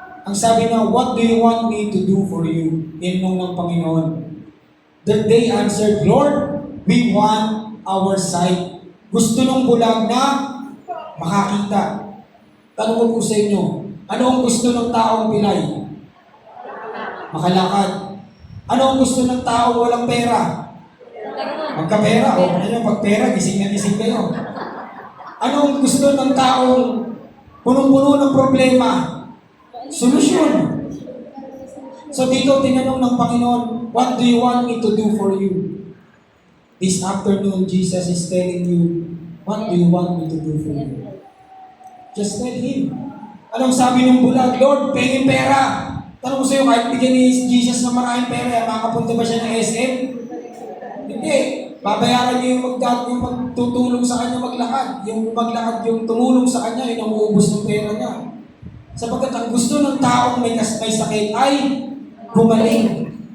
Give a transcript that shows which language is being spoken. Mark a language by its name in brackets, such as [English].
[Filipino] Ang sabi na, [English] what do you want me to do for you? [Filipino] Tinanong ng Panginoon. [English] That they answered, Lord, we want our sight. [Filipino] Gusto ng bulag na makakita. Tanong ko po sa inyo, ano ang gusto ng taong Pilay? Makalakad. Ano ang gusto ng taong walang pera? Magkapera. O, ano yung pagpera, gising na gising kayo. Ano ang gusto ng taong punong-puno ng problema? Solusyon. [English] So [Filipino] dito tinanong ng Panginoon, [English] what do you want me to do for you? This afternoon, Jesus is telling you, what do you want me to do for you? Just tell Him. [Filipino] Anong sabi ng bulag? Lord, pengin pera. Tanong ko sa'yo, kahit bigyan ni Jesus ng maraming pera, makapunta ba siya ng SM? Hindi. Babayaran niya yung magtutulong sa kanya maglakad. Yung maglakad, yung tumulong sa kanya, yung umuubos ng pera niya. Sapagkat ang gusto ng taong may sakit ay gumaling.